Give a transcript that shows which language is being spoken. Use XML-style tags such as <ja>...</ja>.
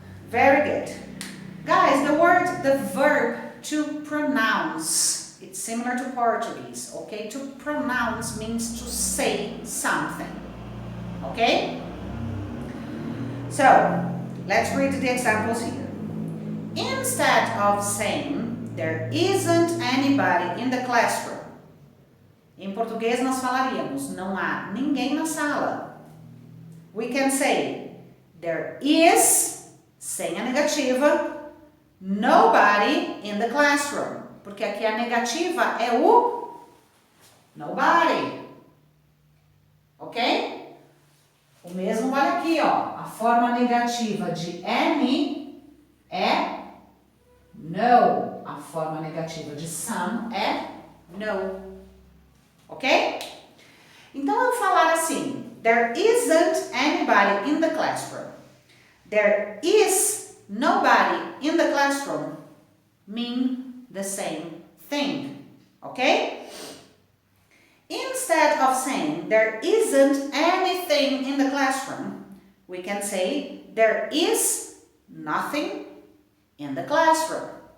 <en>Very good. Guys, the verb to pronounce, it's similar to Portuguese, okay? To pronounce means to say something, okay? So, let's read the examples here. Instead of saying, there isn't anybody in the classroom.</en> <pt>Em português nós falaríamos, não há ninguém na sala.</pt> <en>We can say, there is,</en> <pt>sem a negativa,</pt> <en>nobody in the classroom.</en> <pt>Porque aqui a negativa é o nobody. Ok? O mesmo vale aqui, ó. A forma negativa de any é no. A forma negativa de some é no. Ok? Então, eu falar assim,</pt> <en>there isn't anybody in the classroom. There is nobody in the classroom mean the same thing, ok? instead of saying there isn't anything in the classroom, we can say there is nothing in the classroom.</en>